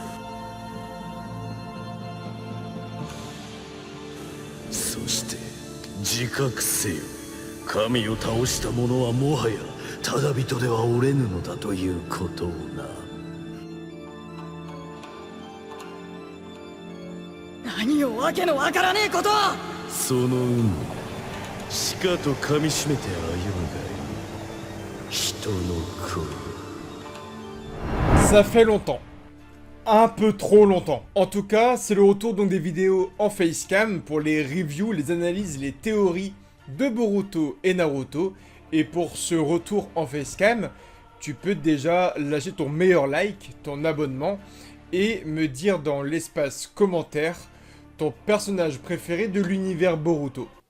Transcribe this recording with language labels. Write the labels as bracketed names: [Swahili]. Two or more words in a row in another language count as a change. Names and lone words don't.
[Japanese] そして自覚せよ、神を倒した者はもはやただ人ではおれぬのだということをな。何をわけのわからねえことを。その運命、しかと噛みしめて歩むがいい。人の声。 [French] Ça fait longtemps. Un peu trop longtemps. En tout cas, c'est le retour donc des vidéos en facecam pour les reviews, les analyses, les théories de Boruto et Naruto. Et pour ce retour en facecam, tu peux déjà lâcher ton meilleur like, ton abonnement, et me dire dans l'espace commentaire ton personnage préféré de l'univers Boruto.